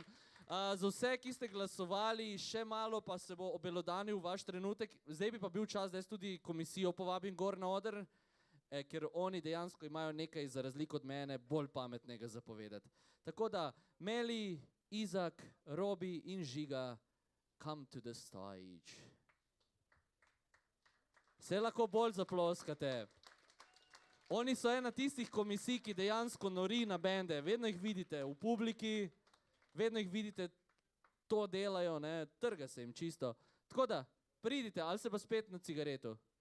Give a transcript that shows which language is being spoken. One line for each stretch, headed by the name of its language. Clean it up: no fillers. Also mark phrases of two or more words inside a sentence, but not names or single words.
Slovenian: Za vse, ki ste glasovali, še malo pa se bo obelodanil vaš trenutek. Zdaj bi pa bil čas, da jaz tudi komisijo povabim gor na oder, ker oni dejansko imajo nekaj za razliko od mene bolj pametnega zapovedati. Tako da, Meli, Izak, Robi in Žiga,
English: come to the stage.
Slovenian: Se lahko bolj zaploskate. Oni so ena tistih komisij, ki dejansko nori na bende. Vedno jih vidite v publiki, vedno jih vidite, to delajo, ne, trga se jim čisto. Tako da, pridite, ali se pa spet na cigareto.